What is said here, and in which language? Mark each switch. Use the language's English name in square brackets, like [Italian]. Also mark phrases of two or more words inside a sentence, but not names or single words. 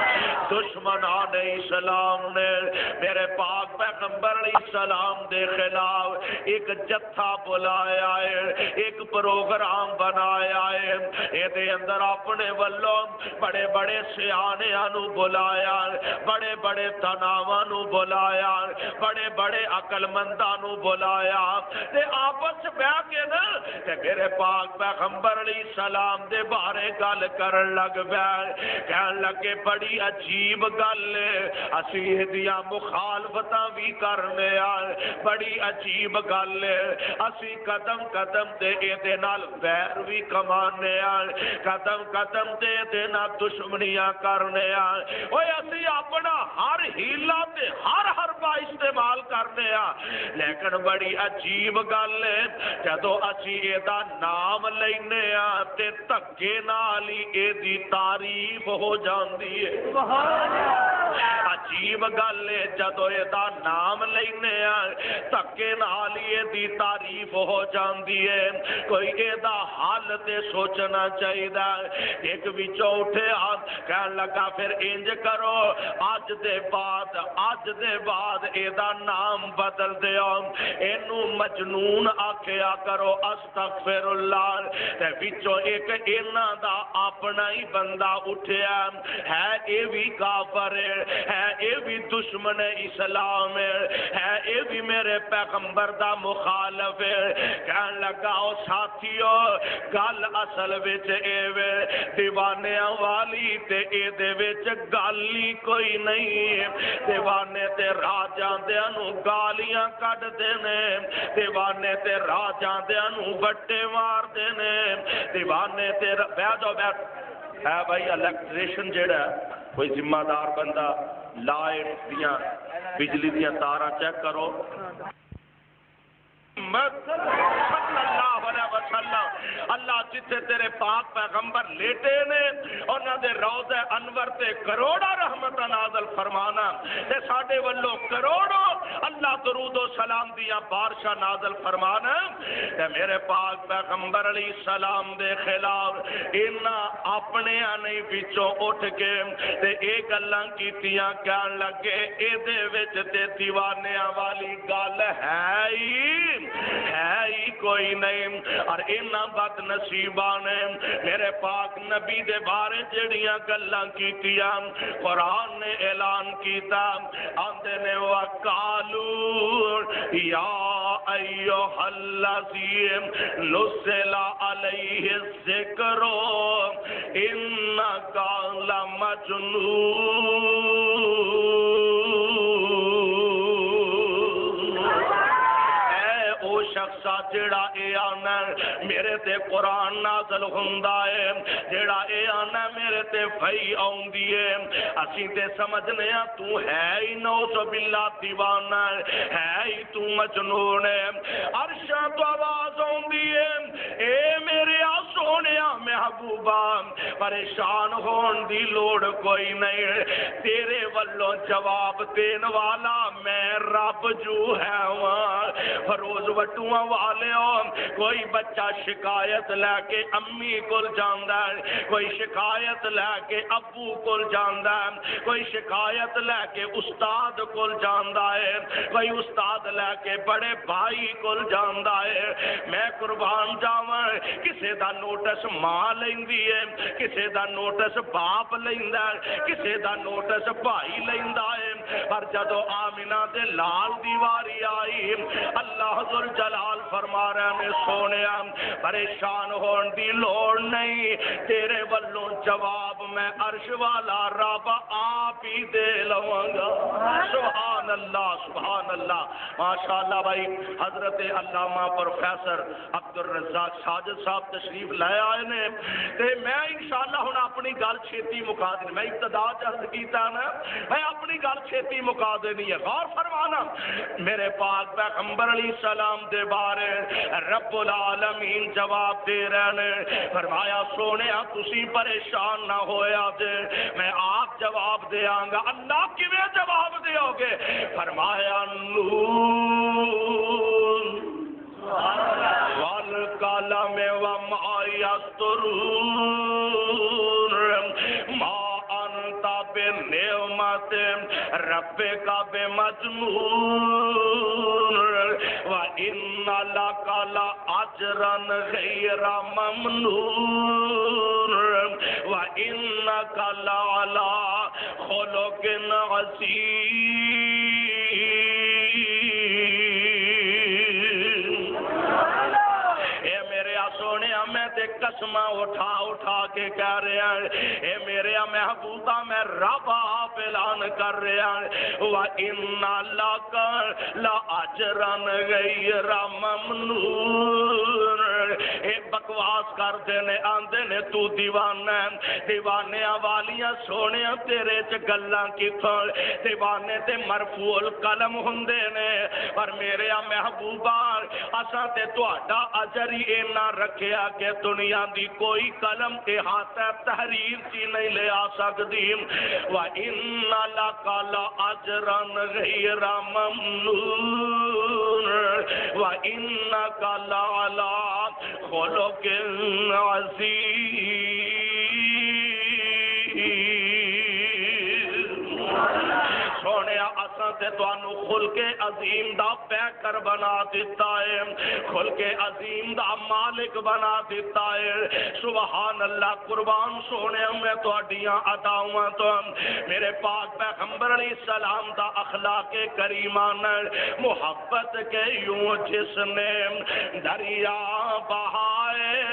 [Punjabi] دشمنان اسلام نے میرے پاک پیغمبر علیہ السلام دے خلاف ایک جتھا بلایا ہے، ایک پروگرام بنایا ہے، یہ اندر اپنے والوں بڑے بڑے سیانیاں نو بلایا، بڑے بڑے تناواں نو بلایا، بڑے بڑے عقل منداں نو بلایا، تے آپس بیٹھ کے نا تے میرے پاک پیغمبر علیہ السلام دے بارے گل کرن لگ پئے، کہن لگے بڑی عجیب گل ہے، اسی دیاں مخالفتاں بھی کرنے آ، بڑی عجیب گل ہے، اسی قدم قدم تے اے نال ویر بھی کمانے آ، قدم قدم تے اے نال دشمنیاں کرنے آ، اوے اسی اپنا ہر ہیلا تے ہر حربہ استعمال کرنے آ، لیکن بڑی عجیب گل ہے جدو اسی اے دا نام لینے آ تے دھکے نال ہی اے دی تعریف ہو جاندی ہے۔ عجیب گل ہے جدو اے دا نام لینے آ دھکے نال ہی اے دی تعریف ہو جاندی ہے۔ کوئی اے دا حال تے سوچنا چاہیے، ایک وچوں اٹھے کہن لگا پھر انج کرو اج دے بعد اے دا نام بدل دیو، اینو مجنون آکھیا کرو، [Arabic] استغفر اللہ۔ [Punjabi] تے وچوں ایک انہاں دا اپنا ہی بندہ اٹھیا ہے، اے بھی کافر ہے، اے بھی دشمن اسلام ہے، اے بھی میرے پیغمبر دا مخالف ہے، کہن لگا او ساتھیو گل اصل وچ اے وے دیوانیاں والی تے اے دے وچ گل ہی کوئی نہیں، دیوانے تے راجاں دیاں نو گالیاں کڈ دینے، دیوانے تے راجاں دیاں نو بٹے مار دینے، دیوانے تے بیٹھو ہے بھائی الیکٹریشن جیڑا کوئی ذمہ دار بندہ لائٹ دیاں بجلی دیاں تاراں چیک کرو، [Arabic] صلی اللہ علیہ وسلم [Punjabi] اللہ جتھے تیرے پاک پیغمبر لیٹے نے انہاں دے روضہ انور تے کروڑا رحمت نازل فرمانا تے ساڈے والوں کروڑوں اللہ درود و سلام دیاں بارشاں نازل فرمانا تے میرے پاک پیغمبر علیہ السلام دے خلاف انہاں اپنے نہیں وچوں اٹھ کے تے اے گلاں کیتیاں کہن لگے اے دے وچ تے دیوانیاں والی گل ہے ہی کوئی نہیں، اور انہاں بد نصیباں نے میرے پاک نبی دے بارے جڑیاں گلاں کیتیاں قرآن نے اعلان کیتا، آندے نے [Arabic] وَقَالُوا یا ایھا الذی نزل علیہ الذکر انک لمجنون۔ [Punjabi] او شخصا جڑا اے آنا میرے تے قرآن نازل ہوندا ہے، جڑا اے آنا میرے تے وحی آوندی ہے، اسی تے سمجھنے ہاں تو ہے ہی [Arabic] نعوذ باللہ [Punjabi] دیوانہ ہے ہی تو مجنون ہے، عرشاں تو آواز آوندی ہے اے میرے سونیا محبوبہ پریشان ہون دی لوڑ کوئی نہیں، تیرے والوں جواب دین والا میں رب جو ہے روز وٹواں والے ہو کوئی بچہ شکایت لے کے امی کول جاندا ہے کوئی شکایت لے کے ابو کول جاندا ہے کوئی شکایت لے کے استاد کول جاندا ہے کوئی استاد لے کے بڑے بھائی کول جاندا ہے میں قربان جاواں کسے دا نوٹس ماں لیندی ہے کسے دا نوٹس باپ لیندا ہے کسے دا نوٹس بھائی لیندا ہے پر جدو آمنہ دے لال دیواری آئی اللہ ذوالجلال فرما رہے ہیں سونیا پریشان ہون دی لوڑ نہیں تیرے والوں جواب میں عرش والا رب آپ ہی دے لواں گا سبحان [Arabic] اللہ ماشاءاللہ [Punjabi] بھائی حضرت علامہ پروفیسر عبدالرزاق ساجد صاحب تشریف لے آئے نے تے میں انشاءاللہ ہن اپنی گل چھیتی مکا دینی میں ابتدا عرض کیتا نا میں اپنی گل چھیتی مکا دینی ہے غور فرمانا میرے پاک پیغمبر علیہ السلام دے بارے رب العالمین جواب دے رہے ہیں فرمایا سونیا تسی پریشان نہ ہویا جے میں آپ جواب دیاں گا اللہ کیویں جواب دیو گے فرمایا [Arabic] نون والقلم وما یسطرون ما انت بنعمت ربک بمجنون وان لک لاجرا غیر ممنون وانک لعلی خلق عظیم [Punjabi] سونے میں تے قسمہ اٹھا کے کہہ رہے ہیں اے میرے محبوبہ میں رب آپ اعلان کر رہے ہیں [Arabic] وَإِنَّ لَكَ لَأَجْرًا غَيْرَ مَمْنُونٍ [Punjabi] اے بکواس کر دینے آندے نے تو دیوانے والیاں سونے تیرے چ گلاں کتھوں دیوانے تے مرفوع القلم ہوندے نے پر میرے محبوبہ اساں تے تہاڈا اجر ہی اینا رکھیا کہ دنیا دی کوئی قلم احاطہ تحریر چی نہیں لے آ سکتی [Arabic] وَإِنَّ لَكَ لَأَجْرًا غَيْرَ مَمْنُونٍ وَإِنَّكَ لَعَلَىٰ خُلُقٍ عَظِيمٍ [Punjabi] سونے اساں تے تانوں خلق عظیم دا پیکر بنا دیتا ہے خلق عظیم دا مالک بنا دیتا ہے [Arabic] سبحان اللہ [Punjabi] قربان سونے میں تہاڈیاں عطاواں تو میرے پاک پیغمبر علیہ السلام دا اخلاق کریمان [Urdu] محبت کے یوں جس نے دریا بہائے